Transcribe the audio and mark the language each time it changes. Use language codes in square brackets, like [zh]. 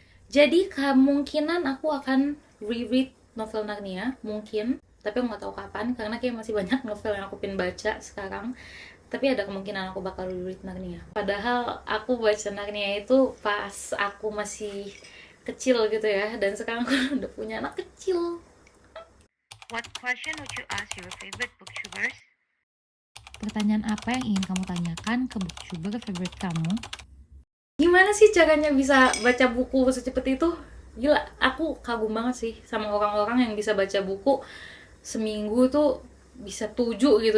[id] Jadi kemungkinan aku akan reread novel Narnia, mungkin, tapi aku nggak tahu kapan karena kayak masih banyak novel yang aku pengen baca sekarang. Tapi ada kemungkinan aku bakal reread Narnia. Padahal aku baca Narnia itu pas aku masih kecil gitu ya, dan sekarang aku udah punya anak kecil. [en] What question would you ask your favorite booktubers? [id] Pertanyaan apa yang ingin kamu tanyakan ke booktuber favorite kamu? Gimana sih caranya bisa baca buku secepat itu? Gila, aku kagum banget sih sama orang-orang yang bisa baca buku seminggu tuh bisa 7 gitu.